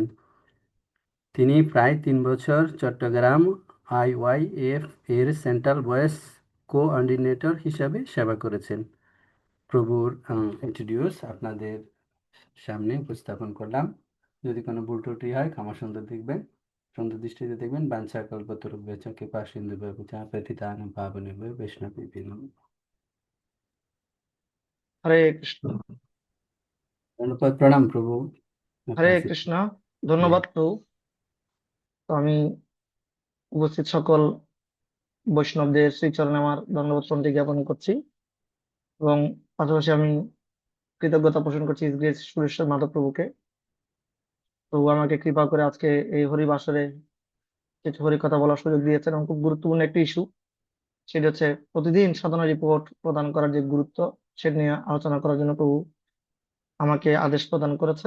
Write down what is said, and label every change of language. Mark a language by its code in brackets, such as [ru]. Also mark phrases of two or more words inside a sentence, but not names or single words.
[bn] তিনি প্রায় 3 বছর চট্টগ্রাম IYF এর [en] central voice coordinator [bn] হিসাবে সেবা করেছেন। প্রভুর ইন্ট্রোডিউস আপনাদের সামনে উপস্থাপন করলাম। যদি কোনো ভুল ত্রুটি হয় ক্ষমা সুন্দর দৃষ্টিতে দেখবেন। [sa] वाञ्छा कल्पतरुभ्यश्च कृपा सिन्धुभ्यश्च पतितानां पावनेभ्यो वैष्णवेभ्यो नमः। [bn] हरे कृष्ण। ধন্যবাদ, প্রণাম প্রভু। हरे कृष्ण। ধন্যবাদ প্রভু। তো আমি উপস্থিত সকল বৈষ্ণবদের শ্রীচরণে আমার ধন্যবাদ প্রণতি জ্ঞাপন করছি এবং পাশাপাশি আমি কৃতজ্ঞতা পোষণ করছি গ্রেস সুরেশ্বর মাধব প্রভুকে। প্রভু আমাকে কৃপা করে আজকে এই হরিবাসরে কিছু হরি কথা বলার সুযোগ দিয়েছেন এবং খুব গুরুত্বপূর্ণ একটি ইস্যু, সেটা হচ্ছে প্রতিদিন সাধনা রিপোর্ট প্রদান করার যে গুরুত্ব, সেটা নিয়ে আলোচনা করার জন্য প্রভু আমাকে আদেশ প্রদান করেছেন।